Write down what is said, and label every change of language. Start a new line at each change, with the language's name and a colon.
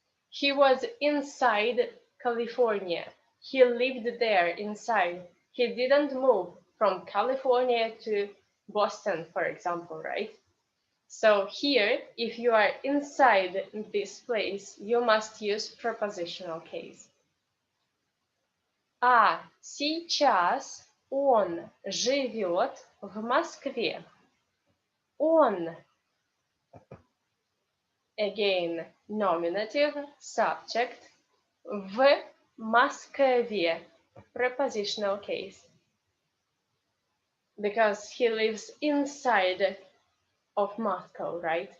English: He was inside California. He lived there inside. He didn't move from California to Boston, for example, right? So here, if you are inside this place, you must use prepositional case.
Russian: А сейчас он живет в Москве.
English: Он, again, nominative, subject,
Russian: в Москве,
English: prepositional case. Because he lives inside of Moscow, right?